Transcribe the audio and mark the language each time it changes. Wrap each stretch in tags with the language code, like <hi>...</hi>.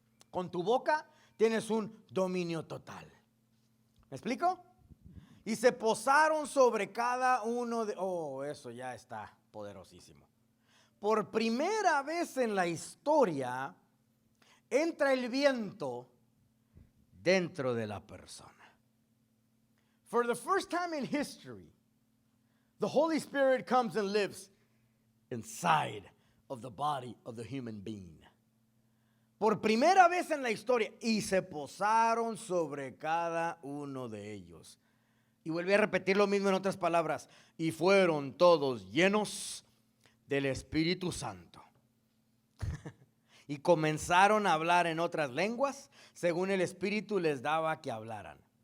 <es>Con tu boca tienes un dominio total. ¿Me explico? Y se posaron sobre cada uno de... Oh, eso ya está poderosísimo. Por primera vez en la historia, entra el viento dentro de la persona.</es> <en>For the first time in history, the Holy Spirit comes and lives inside of the body of the human being.</en> <es>Por primera vez en la historia, y se posaron sobre cada uno de ellos. Y vuelve a repetir lo mismo en otras palabras. Y fueron todos llenos del Espíritu Santo. Y comenzaron a hablar en otras lenguas, según el Espíritu les daba que hablaran.</es>